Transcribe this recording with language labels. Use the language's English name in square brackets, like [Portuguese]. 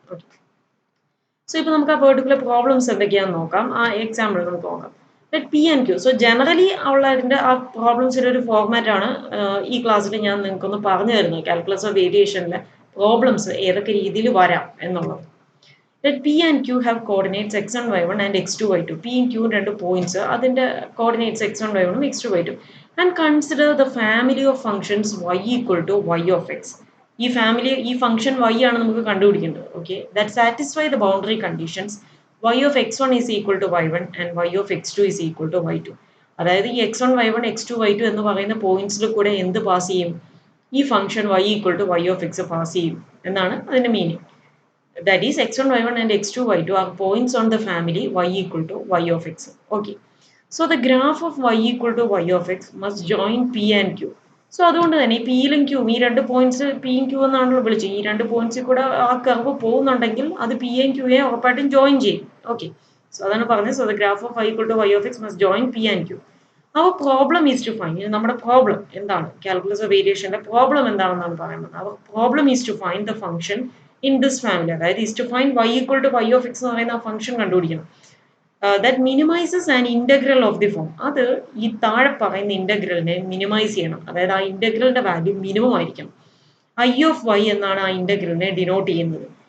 [Malayalam] Okay, so ഇപ്പോൾ നമുക്ക് ആ പെർട്ടിക്കുലർ പ്രോബ്ലംസ് എന്തൊക്കെയാണെന്ന് നോക്കാം. ആ എക്സാമ്പിൾ നമുക്ക് നോക്കാം. P and Q. So generally ഉള്ളതിൻ്റെ ആ പ്രോബ്ലംസിൻ്റെ ഒരു ഫോർമാറ്റ് ആണ് ഈ ക്ലാസ്സിൽ ഞാൻ നിങ്ങൾക്കൊന്ന് പറഞ്ഞു തരുന്നത്. കാൽക്കുലസ് ഓഫ് വേരിയേഷനിലെ പ്രോബ്ലംസ് ഏതൊക്കെ രീതിയിൽ വരാം എന്നുള്ളത്. [English] Let [Malayalam] P and Q have coordinates x1, y1 and x2, y2. [English] P and Q രണ്ട് points, അതിൻ്റെ coordinates x1, y1 ഉം x2, y2. And consider the family of functions y equal to y of x. [Malayalam] ഈ function y ആണ് നമുക്ക് കണ്ടുപിടിക്കേണ്ടത്. [English] Okay, that satisfy the boundary conditions y of x1 is equal to y1 and y of x2 is equal to y2. [Malayalam] അതായത് ഈ x1, y1, x2, y2 എന്ന് പറയുന്ന പോയിന്റ്സിൽ കൂടെ എന്ത് പാസ് ചെയ്യും? ഈ function [English] y equal to y of x [Malayalam] pass ചെയ്യും എന്നാണ് അതിൻ്റെ meaning. [English] That is x1, y1 and x2, y2 are points on the family y equal to y of x. Okay. So the graph of y equal to y of x must join P and Q. [Malayalam] So അതുകൊണ്ട് തന്നെ ഈ പിയിലും ക്യൂവും, ഈ രണ്ട് points പിയും Q എന്നാണല്ലോ വിളിച്ചത്. ഈ രണ്ട് പോയിന്റ്സിൽ കൂടെ ആ കർവ് പോകുന്നുണ്ടെങ്കിൽ അത് പിയെയും ക്യൂയെയും ഉറപ്പായിട്ടും ജോയിൻ ചെയ്യും. ഓക്കെ, സോ അതാണ് പറഞ്ഞത്. [English] So the graph of y equal to y of x must join P and Q. Our problem is to find, [Malayalam] നമ്മുടെ പ്രോബ്ലം എന്താണ്? കാൽക്കുലസ് ഓഫ് വേരിയേഷൻ്റെ പ്രോബ്ലം എന്താണെന്നാണ് പറയുന്നത്. [English] അവർ problem is to find the function in this family. [Malayalam] അതായത് [English] is to find y equal to y of x [Malayalam] എന്ന് പറയുന്ന ആ function കണ്ടുപിടിക്കണം. [English] That minimises an integral of the form. [Malayalam] അത് ഈ താഴെ പറയുന്ന ഇൻ്റഗ്രലിനെ മിനിമൈസ് ചെയ്യണം. അതായത് ആ ഇൻ്റഗ്രലിൻ്റെ വാല്യൂ മിനിമം ആയിരിക്കണം. ഐ ഓഫ് വൈ എന്നാണ് ആ ഇൻ്റഗ്രലിനെ ഡിനോട്ട് ചെയ്യുന്നത്.